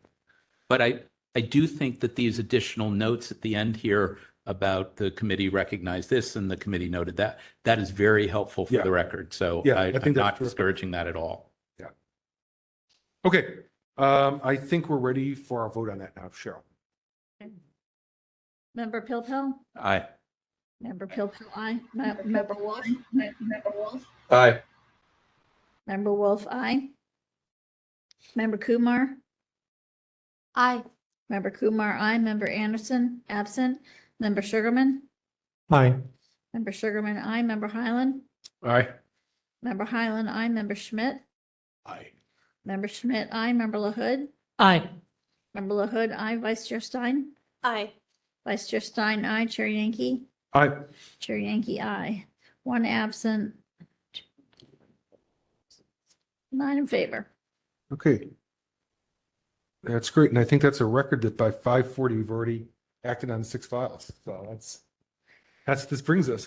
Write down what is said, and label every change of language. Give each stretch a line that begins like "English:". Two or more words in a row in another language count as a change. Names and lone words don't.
English: But I do think that these additional notes at the end here about the committee recognized this and the committee noted that, that is very helpful for the record. So I think I'm that's not true. discouraging that at all. Yeah. Okay. I think we're ready for our vote on that now, Cheryl. Member Pilpel? Aye. Member Pilpel, aye. Member Wolf? Member Wolf? Aye. Member Wolf, aye. Member Kumar? Aye. Member Kumar, aye. Member Anderson, absent. Member Sugarman? Aye. Member Sugarman, aye. Member Highland? Aye. Member Highland, aye. Member Schmidt? Aye. Member Schmidt, aye. Member LaHood? Aye. Member LaHood, aye. Vice Chair Stein? Aye. Vice Chair Stein, aye. Chair Yankee? Aye. Chair Yankee, aye. One absent. 9 in favor. Okay. That's great. And I think that's a record that by 5:40, we've already acted on 6 files. So this brings us.